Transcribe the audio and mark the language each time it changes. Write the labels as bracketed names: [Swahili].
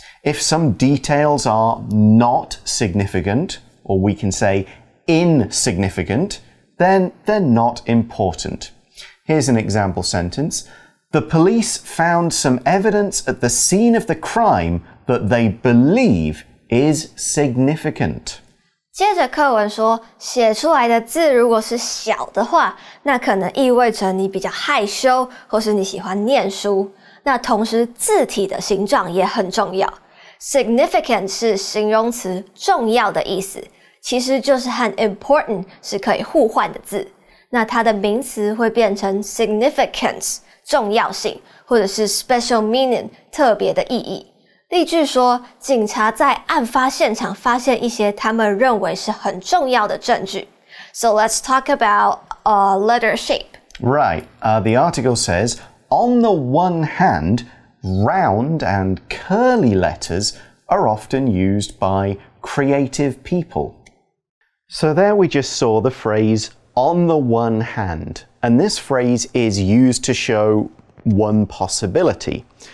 [English] If some details are not significant, or we can say insignificant, then they're not important. Here's an example sentence. The police found some evidence at the scene of the crime that they believe is significant. [Chinese] 接着课文说，写出来的字如果是小的话，那可能意味着你比较害羞，或是你喜欢念书。那同时字体的形状也很重要。Significant 是形容词重要的意思，其实就是和 important 是可以互换的字。那它的名词会变成 significance 重要性，或者是 [English] special meaning [Chinese] 特别的意义。例句说，警察在案发现场发现一些他们认为是很重要的证据。 [English] So let's talk about letter shape. Right. The article says, on the one hand, round and curly letters are often used by creative people. So there we just saw the phrase on the one hand, and this phrase is used to show one possibility.